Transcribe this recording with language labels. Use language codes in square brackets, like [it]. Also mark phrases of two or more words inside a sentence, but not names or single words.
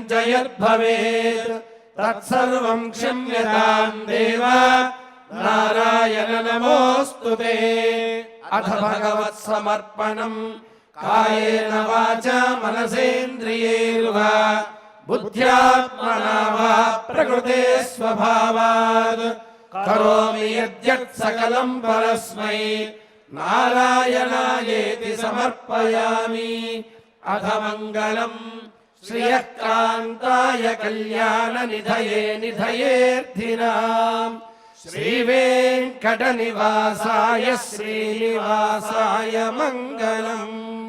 [sa] च यद्भवेत् तत्सर्वम् क्षम्यताम् देव नारायण नमोऽस्तु ते अथ भगवत्समर्पणम् कायेन वाचा मनसेन्द्रियैर्वा बुद्ध्यात्मना वा प्रकृते स्वभावात् करोमि यद्यत् सकलम् परस्मै నారాయణాయేతి సమర్పయామి. అథ మంగళం శ్రియః కాంతాయ కళ్యాణ నిధయే నిధయేర్థినాం శ్రీవేంకట నివాసాయ శ్రీనివాసాయ మంగళం.